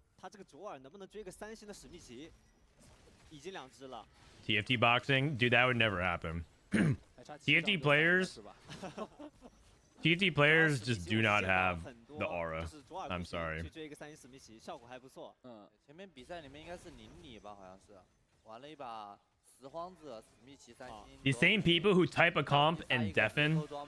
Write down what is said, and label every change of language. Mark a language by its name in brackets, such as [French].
[Chinese] 他这个左耳能不能追个3星的史密奇？已经2只了。 [English] TFT boxing, dude, that would never happen. TFT players just do not have the aura. I'm sorry. [Chinese] 去追一个3星史密奇，效果还不错。前面比赛里面应该是0你吧，好像是玩了一把拾荒者史密奇3星。 [English] The same people who type a comp and deafen.